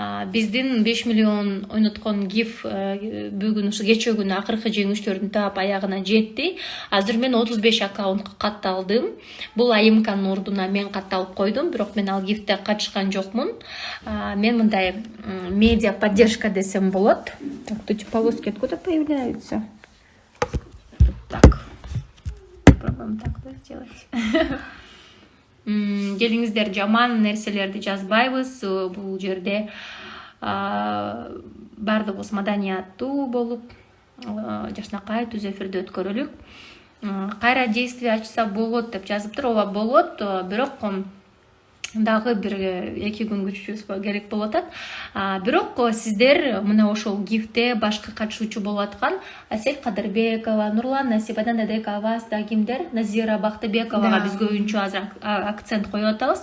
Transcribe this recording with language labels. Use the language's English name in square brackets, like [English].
[Kyrgyz] Биздин 5 миллион ойноткон гиф бүгүн ушу кечээ күнү акыркы жеңүүчүлөрдүн таап аягына жетти. Азыр мен 35 аккаунтка катталдым. Бул Айымканын ордуна мен катталып койдум, бирок мен ал гифте катышкан жокмун. Мен мындай медиа поддержка десем болот. [Russian] Так, тут полоски откуда появляются? Так, попробуем так сделать. [Kyrgyz] Келиңиздер, жаман нерселерди жазбайбыз. Бул жерде баардыгыбыз маданияттуу болуп, жакшынакай түз эфирди өткөрөлүк. Кайра действие ачса болот деп жазыптыр. Ооба болот, бирок дагы бир 2 күн күтүшүбүз керек болуп атат. Бирок сиздер мына ошол гифте башкы катышуучу болуп аткан Асель Кадырбекова, Нурлан Насибадан Дадекова, кимдер? Назира Бактыбековага биз көбүнчө азыр акцент коюп атабыз.